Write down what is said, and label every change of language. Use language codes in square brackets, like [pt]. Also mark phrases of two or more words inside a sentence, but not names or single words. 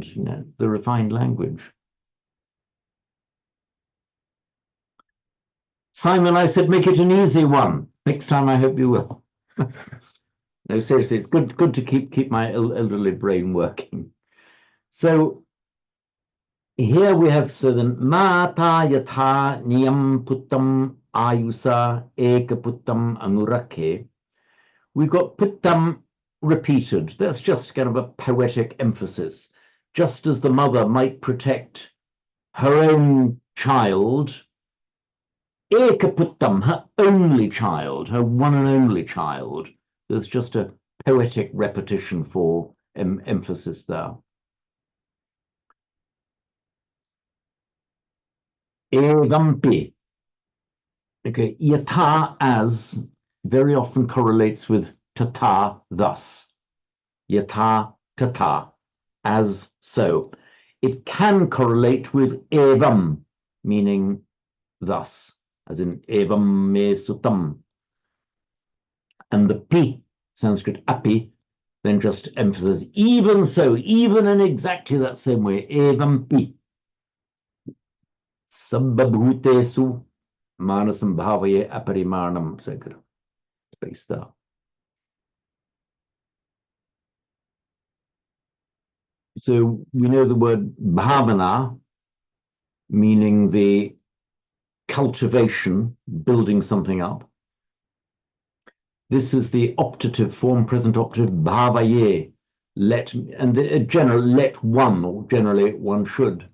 [en] You know, the refined language. Simon, I said, make it an easy one. Next time, I hope you will. No, seriously, it's good to keep my elderly brain working. So here we have, so then, [pi] mata yatha niyam puttam ayusa eka puttam anurakhe. [en] We've got puttam repeated. That's just kind of a poetic emphasis. Just as the mother might protect her own child, [pi] eka puttam, [en] her only child, her one and only child. There's just a poetic repetition for emphasis there. [pi] Evampi. [en] Okay, yatha as very often correlates with tata, thus. [pi] Yatha tata, [en] as so. It can correlate with evam, meaning thus, as in [pi] evam me sutam. [en] And the pi, Sanskrit api, then just emphasizes even so, even in exactly that same way, [pi] evam pi. Sabbabhutesu manasam bhavaye aparimanam. [en] So good. Space there. So we know the word bhavana, meaning the cultivation, building something up. This is the optative form, present optative, bhavaye, let, and the general, let one, or generally one should.